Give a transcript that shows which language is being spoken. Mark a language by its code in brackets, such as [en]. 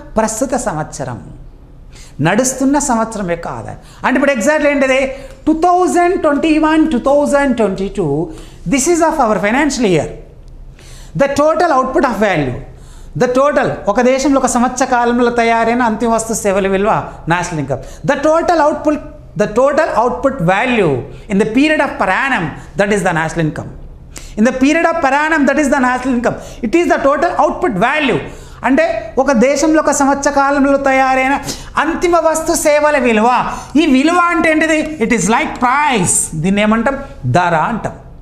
[te] ప్రస్తుత సంవత్సరం, నడుస్తున్న సంవత్సరం యొక్క ఆదాయం. అంటే ఇప్పుడు [en] Exactly ఏంటిది, 2021-2022 this is of our financial year. The total output of value, the total [te] ఒక దేశంలో ఒక సంవత్సర కాలంలో తయారైన అంతిమ వస్తు సేవల విలువ national income. [en] The total output value in the period of per annum, that is the national income. In the period of per annum, that is the national income. It is the total output value. [te] అంటే ఒక దేశంలో ఒక సంవత్సర కాలంలో తయారైన అంతిమ వస్తు సేవల విలువ. ఈ విలువ అంటే ఏంటిది, [en] It is like price. [te] దీన్ని ఏమంటాం, ధర అంటాం.